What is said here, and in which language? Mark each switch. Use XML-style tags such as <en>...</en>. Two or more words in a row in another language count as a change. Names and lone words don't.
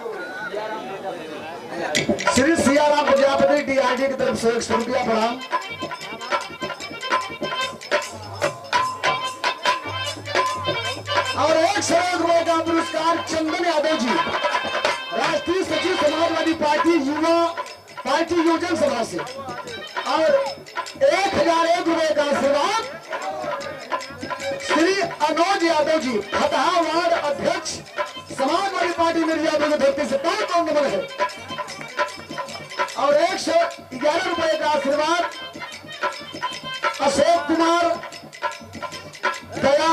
<hi>श्री सियाराम प्रजापति डीआरडी की तरफ से 100 रुपया प्रणाम। और 100 रुपये का पुरस्कार चंदन यादव जी राष्ट्रीय सचिव समाजवादी पार्टी युवा पार्टी योजन सभा से और 1001 रुपये का आशीर्वाद श्री अनुज यादव जी फतहा वार्ड अध्यक्ष समाजवादी पार्टी मिर्जापुर की धरती से 5 नंबर है और 111 रुपये का आशीर्वाद अशोक कुमार दया</hi>